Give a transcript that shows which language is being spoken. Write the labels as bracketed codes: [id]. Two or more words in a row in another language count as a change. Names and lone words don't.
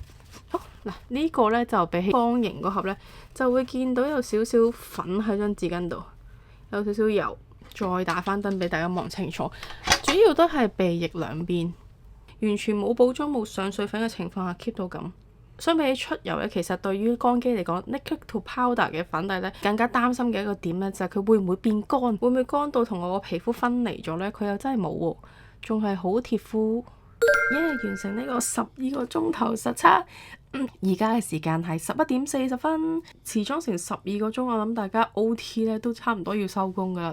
[yue] 好嗱，呢個呢就比起方形嗰盒呢，就會見到有少少粉喺張紙巾度，有少少油。再打翻燈俾大家望清楚，主要都係鼻翼兩邊，完全冇補妝冇上碎粉嘅情況下 keep 到咁。相比起出油咧，其實對於乾肌嚟講 [en] liquid to powder [yue] 嘅粉底咧，更加擔心嘅一個點咧，就係佢會唔會變乾，會唔會乾到同我個皮膚分離咗咧？佢又真係冇喎，仲係好貼膚。完成呢個12個鐘頭實測。而家嘅時間係11點40分，持妝成12個鐘，我諗大家 OT 咧都差唔多要收工噶啦。